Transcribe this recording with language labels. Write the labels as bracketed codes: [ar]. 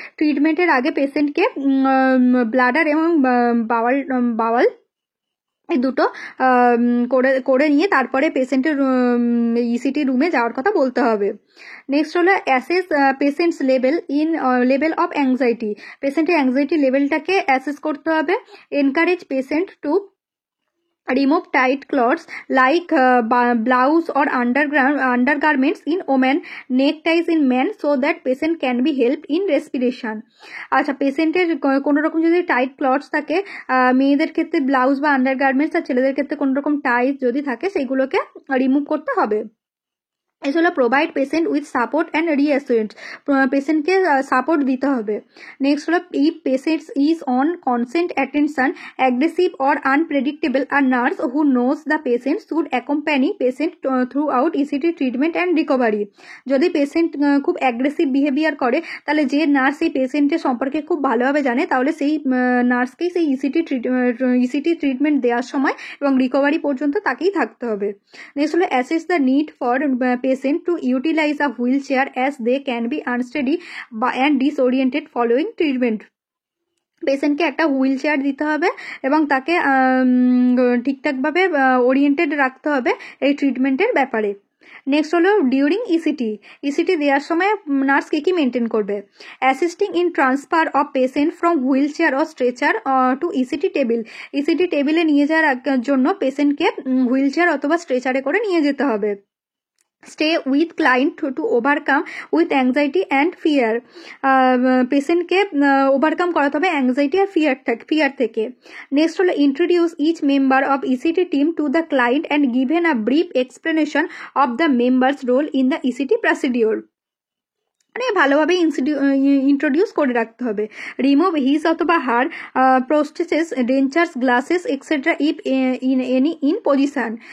[bn] ট্রিটমেন্টের আগে পেশেন্টকে ব্লাডার এবং বাওয়াল এই দুটো করে নিয়ে তারপরে পেশেন্টের ইসিটি রুমে যাওয়ার কথা বলতে হবে। নেক্সট হলো [en] Assess patients level of anxiety. [bn] পেশেন্টের অ্যাংজাইটি লেভেলটাকে অ্যাসেস করতে হবে। [en] Encourage patient to remove tight clothes like blouse or undergarments in women, neckties in men, so that patient can be helped in respiration. [bn] আচ্ছা, পেশেন্টের কোনো রকম যদি tight clothes থাকে, মেয়েদের ক্ষেত্রে ব্লাউজ বা আন্ডারগার্মেন্টস, আর ছেলেদের ক্ষেত্রে কোনো রকম টাইট যদি থাকে সেগুলোকে রিমুভ করতে হবে। [en] S হলো provide patient with support and reassurance, [bn] পেশেন্টকে সাপোর্ট দিতে হবে। নেক্সট হলো [en] If patients is on consent attention aggressive or unpredictable, আর nurse who knows the patient should accompany patient throughout ECT treatment and recovery. [bn] যদি patient খুব aggressive behaviour করে, তাহলে যে nurse সেই পেশেন্টের সম্পর্কে খুব ভালোভাবে জানে, তাহলে সেই নার্সকেই সেই ইসিটি ট্রিটমেন্ট দেওয়ার সময় এবং রিকভারি পর্যন্ত তাকেই থাকতে হবে। নেক্সট হলো [en] Assess the need for patient to utilize a wheelchair as they can be unsteady and disoriented following treatment. [bn] পেশেন্টকে একটা হুইল চেয়ার দিতে হবে এবং তাকে ঠিকঠাকভাবে ওরিয়েন্টেড রাখতে হবে এই ট্রিটমেন্টের ব্যাপারে। নেক্সট হলো ডিউরিং ইসিটি দেওয়ার সময় নার্স কী মেনটেন করবে। [en] assisting in transfer of patient from wheelchair or stretcher to [bn] ইসিটি টেবিলে নিয়ে যাওয়ার জন্য পেশেন্টকে হুইল চেয়ার অথবা স্ট্রেচারে করে নিয়ে যেতে হবে। [en] Stay with client to overcome with anxiety and fear. [bn] পেশেন্টকে ওভারকাম করাতে হবে অ্যাংজাইটি আর ফিয়ার থেকে। নেক্সট হলো [en] Introduce each member of ECT team to the client and given a brief explanation of the members role in the ECT procedure. [bn] মানে ভালোভাবে introduce করে রাখতে হবে। [en] Remove his অথবা her prostheses, dentures, glasses etcetera if in position.